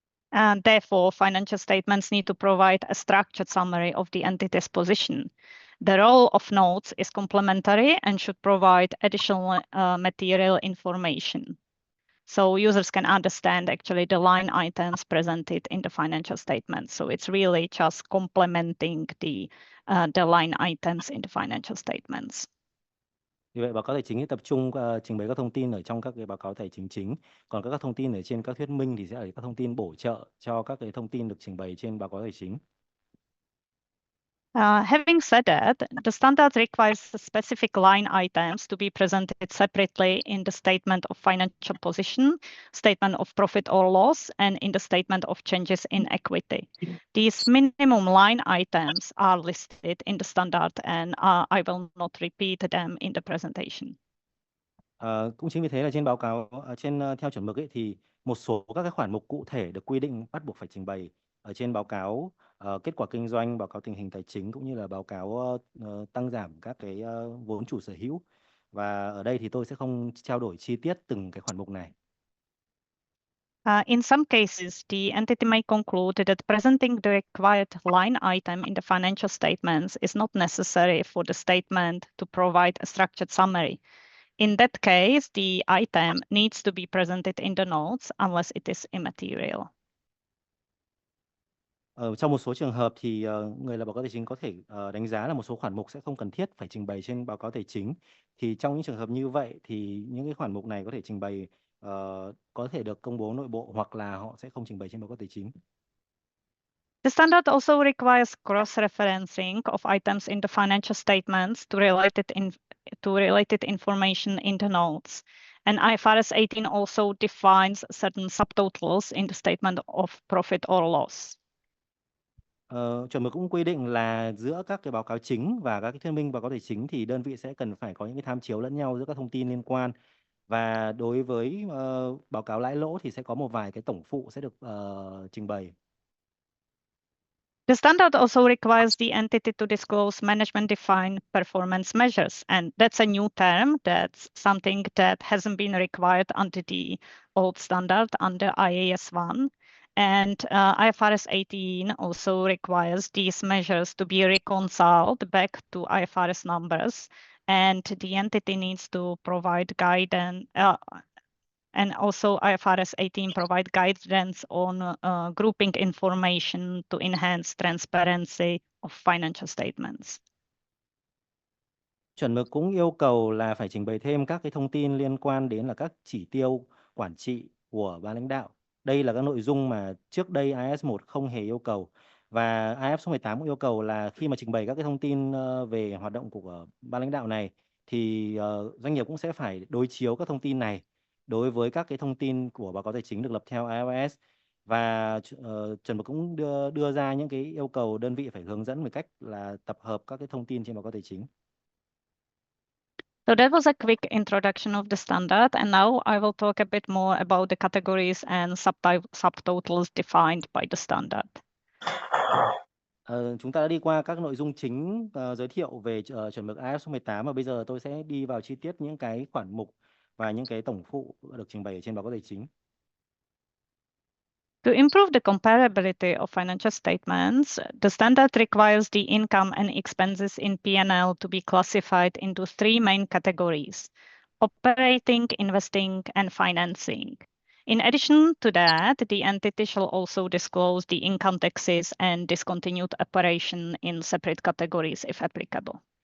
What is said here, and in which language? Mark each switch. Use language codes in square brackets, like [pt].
[en] And therefore, financial statements need to provide a structured summary of the entity's position. The role of notes is complementary and should provide additional material information. So users can understand actually the line items presented in the financial statements. So it's really just complementing the line items in the financial statements. [vi] Vì vậy báo cáo tài chính tập trung trình bày các thông tin ở trong các cái báo cáo tài chính chính, còn các thông tin ở trên các thuyết minh thì sẽ là các thông tin bổ trợ cho các cái thông tin được trình bày trên báo cáo tài chính. [en] Having said that, the standard requires specific line items to be presented separately in the statement of financial position, statement of profit or loss, and in the statement of changes in equity. These minimum line items are listed in the standard, and I will not repeat them in the presentation. [vi] Cũng chính vì thế là trên báo cáo theo chuẩn mực ấy, thì một số các cái khoản mục cụ thể được quy định bắt buộc phải trình bày ở trên báo cáo kết quả kinh doanh, báo cáo tình hình tài chính cũng như là báo cáo tăng giảm các cái vốn chủ sở hữu. Và ở đây thì tôi sẽ không trao đổi chi tiết từng cái khoản mục này. [en] In some cases, the entity may conclude that presenting the required line item in the financial statements is not necessary for the statement to provide a structured summary. In that case, the item needs to be presented in the notes unless it is immaterial. [vi] Trong một số trường hợp thì người lập báo cáo tài chính có thể đánh giá là một số khoản mục sẽ không cần thiết phải trình bày trên báo cáo tài chính. Thì trong những trường hợp như vậy thì những cái khoản mục này có thể trình bày có thể được công bố nội bộ hoặc là họ sẽ không trình bày trên báo cáo tài chính. [en] The standard also requires cross-referencing of items in the financial statements to related information in the notes. And IFRS 18 also defines certain subtotals in the statement of profit or loss. [vi] Chuẩn mực cũng quy định là giữa các cái báo cáo chính và các cái thuyết minh báo cáo tài chính thì đơn vị sẽ cần phải có những cái tham chiếu lẫn nhau giữa các thông tin liên quan. Và đối với báo cáo lãi lỗ thì sẽ có một vài cái tổng phụ sẽ được trình bày. [en] The standard also requires the entity to disclose management-defined performance measures, and that's a new term. That's something that hasn't been required under the old standard under IAS 1. And IFRS 18 also requires these measures to be reconciled back to IFRS numbers, and the entity needs to provide guidance. And also IFRS 18 provide guidance on grouping information to enhance transparency of financial statements. [vi] Chuẩn mực cũng yêu cầu là phải trình bày thêm các cái thông tin liên quan đến là các chỉ tiêu quản trị của ban lãnh đạo. Đây là các nội dung mà trước đây IAS 1 không hề yêu cầu, và IAS số 18 cũng yêu cầu là khi mà trình bày các cái thông tin về hoạt động của ban lãnh đạo này thì doanh nghiệp cũng sẽ phải đối chiếu các thông tin này đối với các cái thông tin của báo cáo tài chính được lập theo IFRS, và chuẩn mực cũng đưa ra những cái yêu cầu đơn vị phải hướng dẫn về cách là tập hợp các cái thông tin trên báo cáo tài chính. [en] So that was a quick introduction of the standard, and now I will talk a bit more about the categories and subtotals defined by the standard. [vi] Chúng ta đã đi qua các nội dung chính giới thiệu về chuẩn mực IAS số 18, và bây giờ tôi sẽ đi vào chi tiết những cái khoản mục và những cái tổng phụ được trình bày ở trên báo cáo tài chính. [en] To improve the comparability of financial statements, the standard requires the income and expenses in P&L to be classified into three main categories: operating, investing, and financing. In addition to that, the entity shall also disclose the income taxes and discontinued operation in separate categories if applicable.